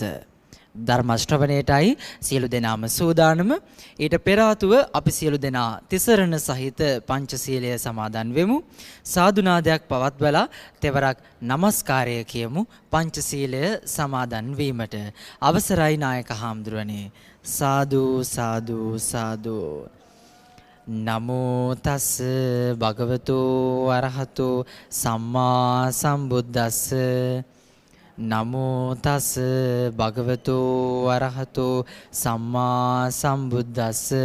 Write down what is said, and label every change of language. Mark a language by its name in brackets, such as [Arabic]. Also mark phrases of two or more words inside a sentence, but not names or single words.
[Sinhala] ධර්ම ශ්‍රවණයටයි සියලු දෙනාම සූදානම. ඊට පෙර ආතුව අපි සියලු දෙනා තිසරණ සහිත පංචශීලය සමාදන් වෙමු. සාදුනාදයක් පවත්වලා තෙවරක් নমස්කාරය කියමු පංචශීලය සමාදන් වීමට. අවසරයි නායක හාමුදුරනේ. සාදු සාදු සාදු. [Pali] නමෝ තස් භගවතු අරහතු සම්මා සම්බුද්දස්ස. නමෝ තස් භගවතු අරහතු සම්මා සම්බුද්දස්ස.